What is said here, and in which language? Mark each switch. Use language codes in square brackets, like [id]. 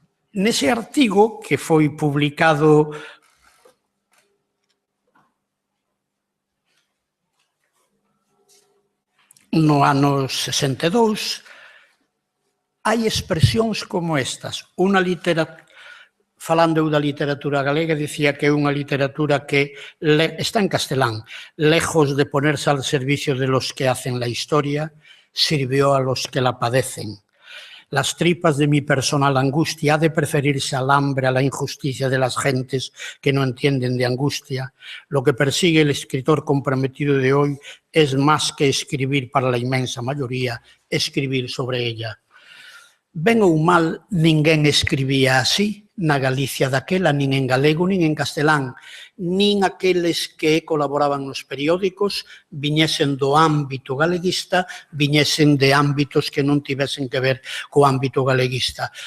[gl] Nese artigo, que foi publicado no ano 62, hai expresións como estas. Falando eu da literatura galega, dicía que é unha literatura que está en castelán. [es] Lejos de ponerse al servicio de los que hacen la historia, sirvió a los que la padecen. Las tripas de mi personal angustia ha de preferirse al hambre, a la injusticia de las gentes que no entienden de angustia. Lo que persigue el escritor comprometido de hoy es más que escribir para la inmensa mayoría, escribir sobre ella. [gl] Ben ou mal, ninguén escribía así na Galicia daquela, nin en galego, nin en castelán, nin aqueles que colaboraban nos periódicos viñesen do ámbito galeguista, viñesen de ámbitos que non tivesen que ver co ámbito galeguista.